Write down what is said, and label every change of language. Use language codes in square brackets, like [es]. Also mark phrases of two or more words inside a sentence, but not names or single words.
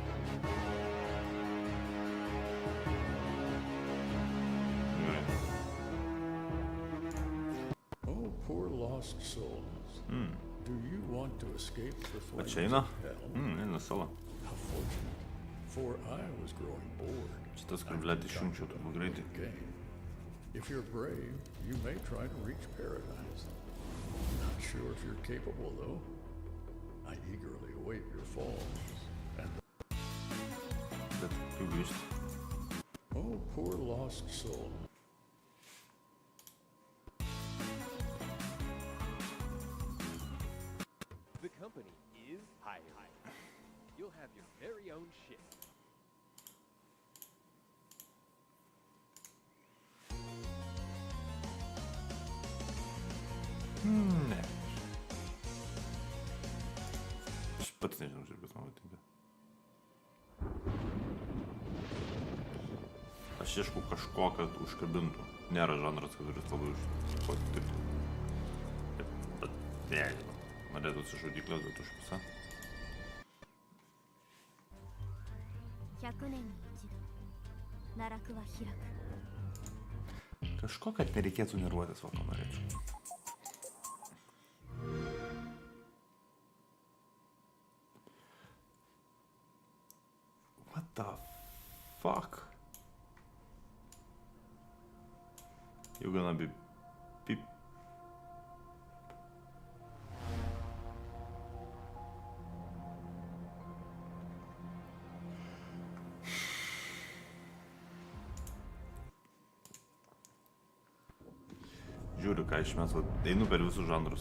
[lt] Gerai. [en] Oh, poor lost souls. Do you want to escape the flames [lt] Ateina. [en] of hell? [lt] Eina sala. [en] How fortunate. For I was growing bored. [lt] Šitas, kur, blėt, išjungčiau turbūt greitai. [en] Game. If you're brave, you may try to reach paradise. Not sure if you're capable, though. I eagerly await your falls. And [lt] Bet kaip grįžti? [en] oh, poor lost soul. The company is hiring. You'll have your very own ship. [lt] Ne. Aš pats nežinau, žirgas man patinka. Aš ieškau kažko, kad užkabintų. Nėra žanras, kuris labai patiktų. Bet nežinau. Norėtųsi šaudyklės, bet už pusę. [ja] 100 年に一度奈落は開く [lt] Kažko, kad nereikėtų nervuotis, va, ko norėčiau. [en] What the fuck? You're gonna be peep. [lt] Žiūriu, ką išmes, einu per visus žanrus.